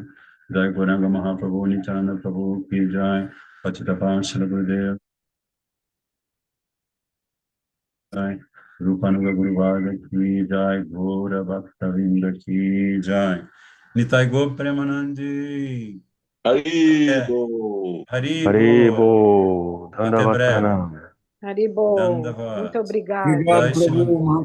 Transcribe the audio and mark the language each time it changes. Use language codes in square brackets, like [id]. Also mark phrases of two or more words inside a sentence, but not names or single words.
[sa] Jai Goranga Mahaprabhu, Nityananda Prabhu ki Jai, Patitapan Shri Gurudev Jai, Rupanuga Guru Varga ki Jai, Gora Bhaktavinda ki Jai. Nitai Go Premanandi. Até Haribo! Haribo. Haribo, [pt] Até Dandavat breve. Pranam. Haribo, muito Dandavat. obrigada. Obrigado, [sa] Jai Shri Prabhu.